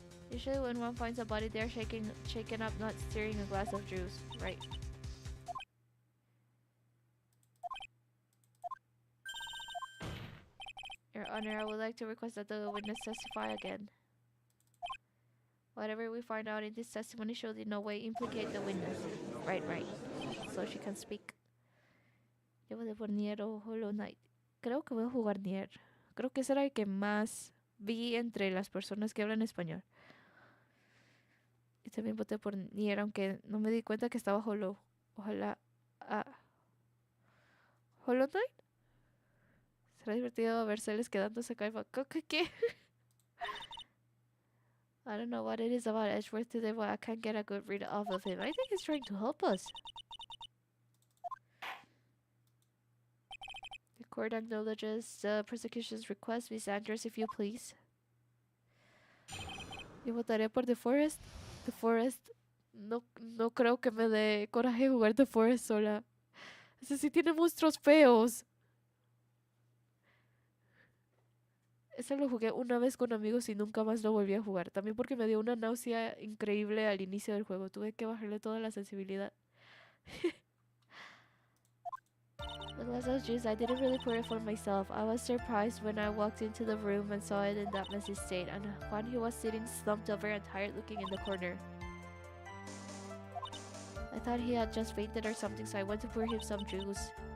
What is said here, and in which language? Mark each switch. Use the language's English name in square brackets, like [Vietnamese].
[English] Usually when one finds a body, they're shaken up, not stirring a glass of juice. Right. Your Honor, I would like to request that the witness testify again. Whatever we find out in this testimony should in no way implicate the witness. Right. So she can speak. [Spanish] Llevo de por Nier o Hollow Knight. Creo que voy a jugar Nier. Creo que ese era el que más vi entre las personas que hablan español. Y también voté por Nier, aunque no me di cuenta que estaba Hollow. Ojalá... Ah, ¿Hollow Knight? Será divertido verseles quedándose caifa. ¿Qué? [English] I don't know what it is about Edgeworth today, but I can't get a good read off of him. I think he's trying to help us. The court acknowledges the prosecution's request. Miss Andrews, if you please. [Spanish] Yo votaré por The Forest. The Forest. No creo que me dé coraje jugar The Forest sola. Ese sí tiene monstruos feos. Ese lo jugué una vez con amigos y nunca más lo volví a jugar. También porque me dio una náusea increíble al inicio del juego. Tuve que bajarle toda la sensibilidad. [English] The glass of juice, I didn't really pour it for myself. I was surprised when I walked into the room and saw it in that messy state. And Juan, he was sitting slumped over and tired looking in the corner. I thought he had just fainted or something, so I went to pour him some juice.